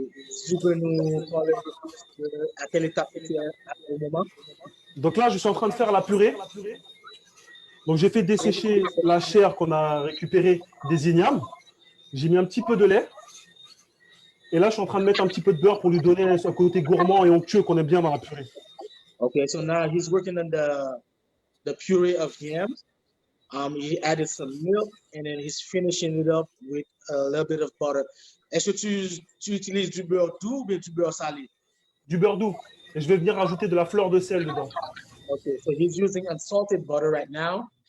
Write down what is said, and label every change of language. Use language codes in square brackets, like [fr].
[fr] Si tu peux nous parler à quelle étape tu es au moment? Donc là, je suis en train de faire la purée. Donc j'ai fait dessécher la chair qu'on a récupérée des ignames. J'ai mis un petit peu de lait. Et là, je suis en train de mettre un petit peu de beurre pour lui donner un côté gourmand et onctueux qu'on aime bien dans la purée. [en] Okay, so now he's working on the puree of yams. He added some milk and then he's finishing it up with a little bit of butter. [fr] Est-ce que tu utilises du beurre doux ou bien du beurre salé? Du beurre doux. Et je vais venir rajouter de la fleur de sel dedans. [en] Okay, so he's using unsalted butter right now,